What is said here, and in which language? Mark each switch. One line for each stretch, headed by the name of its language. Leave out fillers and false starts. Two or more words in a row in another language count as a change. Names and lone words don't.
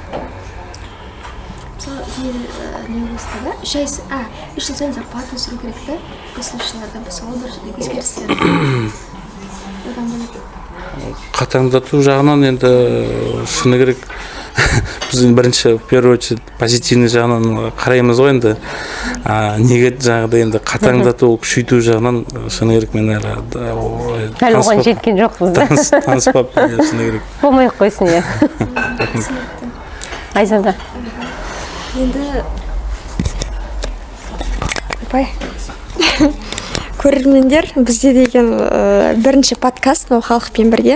Kazakh: Үш жыл сайын зарплата өсіру керек та, көсілушілерді сол бір өзгерістер. Қатаңдату жағынан енді шыны керек, біз бірінші
Russian: в первую очередь позитивный
Kazakh: жағынан қараймыз ғой енді. Неге жаңағыда енді қатаңдату, күшейту жағынан шыны керек мен әлі оған жеткен жоқпыз да. Таныспап шыны керек. Болмай қойсын, е. Айзада. Енді көрермендер, бізде деген бірінші подкаст халықпен бірге.